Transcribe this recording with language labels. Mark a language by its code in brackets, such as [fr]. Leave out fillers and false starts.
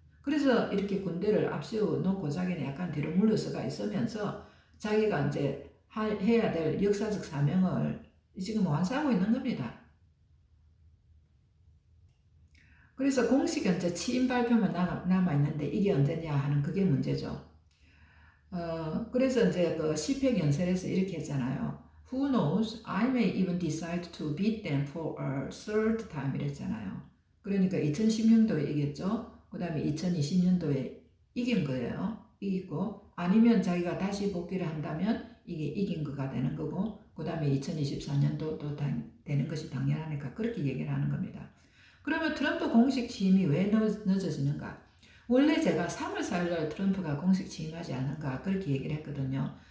[ko] 그래서 이렇게 군대를 앞세워 놓고 자기는 약간 뒤로 물러서가 있으면서 자기가 이제 해야 될 역사적 사명을 지금 완수하고 있는 겁니다. 그래서 공식 현재 취임 발표만 남아있는데 이게 언제냐 하는 그게 문제죠. 그래서 이제 그 시팩 연설에서 이렇게 했잖아요. [en] Who knows? I may even decide to beat them for a third time [ko] 이랬잖아요. 그러니까 2010년도에 이겼죠. 그 다음에 2020년도에 이긴 거예요. 이기고, 아니면 자기가 다시 복귀를 한다면 이게 이긴 거가 되는 거고, 그 다음에 2024년도 또 되는 것이 당연하니까 그렇게 얘기를 하는 겁니다. 그러면 트럼프 공식 취임이 왜 늦어지는가? 원래 제가 3월 4일날 트럼프가 공식 취임하지 않는가 그렇게 얘기를 했거든요.